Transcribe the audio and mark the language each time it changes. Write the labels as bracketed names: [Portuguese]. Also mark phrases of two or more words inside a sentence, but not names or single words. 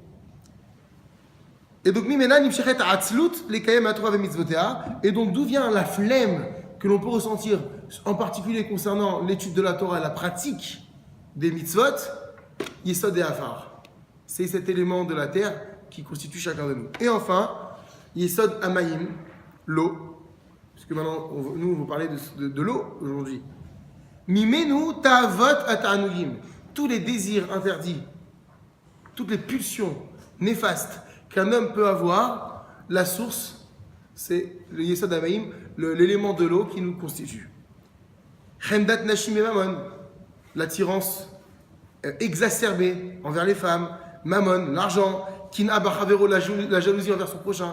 [French] Et donc, et donc d'où vient la flemme que l'on peut ressentir, en particulier concernant l'étude de la Torah, la pratique des mitzvot, [Hebrew] יסוד העפר. [French] C'est cet élément de la terre qui constitue chacun de nous. Et enfin, [Hebrew] יסוד המים, [French] l'eau, puisque maintenant nous on va parler de l'eau aujourd'hui. [Hebrew] ממנו התאוות והתענוגים, [French] tous les désirs interdits, toutes les pulsions néfastes qu'un homme peut avoir, la source, c'est le [Hebrew] יסוד המים, [French] l'élément de l'eau qui nous constitue. [Hebrew] חמדת נשים [French] et Mammon, l'attirance exacerbée envers les femmes, Mammon, l'argent, [Hebrew] קנאה בחברו, [French] la jalousie envers son prochain.